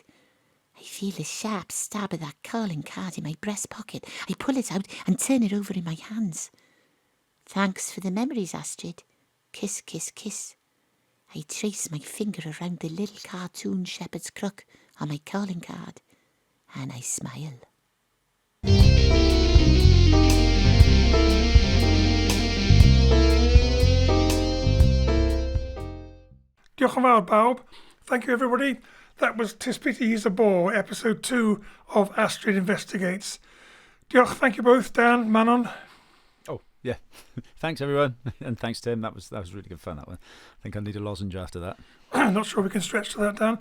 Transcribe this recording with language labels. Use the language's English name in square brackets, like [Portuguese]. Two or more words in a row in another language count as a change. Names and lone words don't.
[English] I feel the sharp stab of that calling card in my breast pocket. I pull it out and turn it over in my hands. Thanks for the memories, Astrid. Kiss, kiss, kiss. I trace my finger around the little cartoon shepherd's crook on my calling card, and I smile. [Welsh] Diolch yn fawr, bawb. [English] Thank you, everybody. That was Tis Pity He's a Bore, episode 2 of Astrid Investigates. Diolch, thank you both, Dan, Manon. Oh, yeah. Thanks, everyone. And thanks, Tim. That was really good fun, that one. I think I need a lozenge after that. I'm not sure we can stretch to that, Dan.